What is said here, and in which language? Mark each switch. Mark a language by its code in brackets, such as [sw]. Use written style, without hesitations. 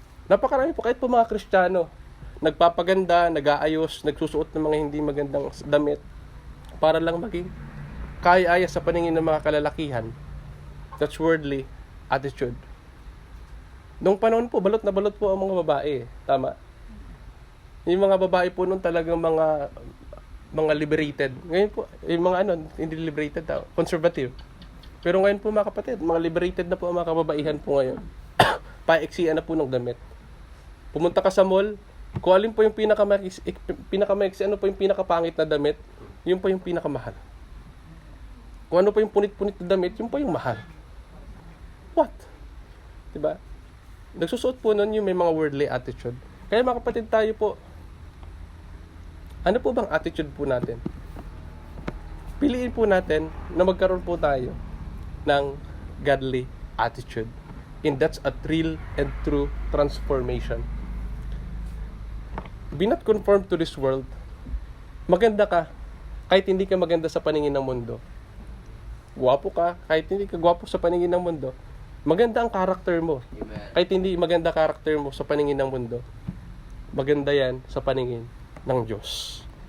[tl] Napakarami po, kahit po mga Kristiyano, nagpapaganda, nag-aayos, nagsusuot ng mga hindi magandang damit para lang maging kaya-aya sa paningin ng mga kalalakihan. [en] That's worldly attitude. [tl] Noong panahon po, balot na balot po ang mga babae. Tama. Yung mga babae po noon talagang mga liberated. Ngayon po, yung mga hindi liberated daw, conservative. Pero ngayon po mga kapatid, mga liberated na po ang mga kababaihan po ngayon. Paeksian na po ng damit. Pumunta ka sa mall, kung alin po yung pinakamaiksi, ano po yung pinakapangit na damit, yun po yung pinakamahal. Kung ano po yung punit-punit na damit, yun po yung mahal. What? Diba? Nagsusuot po nun yung may mga worldly attitude. Kaya mga kapatid, tayo po, ano po bang attitude po natin? Piliin po natin na magkaroon po tayo ng godly attitude. [en] And that's a real and true transformation. Be not conformed to this world. [tl] Maganda ka, kahit hindi ka maganda sa paningin ng mundo. Gwapo ka, kahit hindi ka gwapo sa paningin ng mundo. Maganda ang karakter mo. Amen. Kahit hindi maganda karakter mo sa paningin ng mundo. Maganda yan sa paningin ng Diyos.